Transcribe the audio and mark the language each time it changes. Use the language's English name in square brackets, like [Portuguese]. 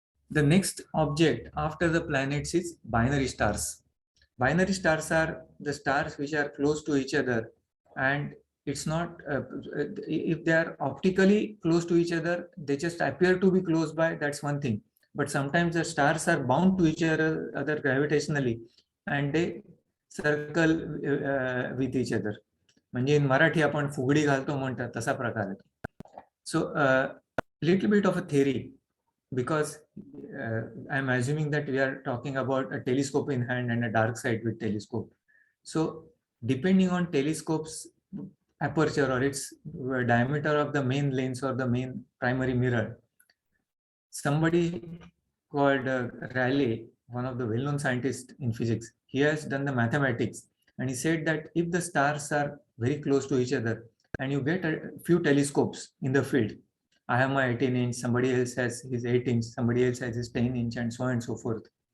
[English] The next object after the planets is binary stars. Binary stars are the stars which are close to each other and it's not, if they are optically close to each other, they just appear to be close by, that's one thing. But sometimes the stars are bound to each other gravitationally, and they circle with each other. [Marathi] म्हणजे in Marathi आपण फुगडी घालतो म्हणतात तसा प्रकार आहे. [English] So little bit of a theory, because I'm assuming that we are talking about a telescope in hand and a dark side with telescope. So depending on telescope's aperture or its diameter of the main lens or the main primary mirror, somebody called Rayleigh, one of the well-known scientists in physics, he has done the mathematics, and he said that if the stars are very close to each other and you get a few telescopes in the field, I have my 18-inch, somebody else has his 8-inch, somebody else has his 10-inch, and so on and so forth.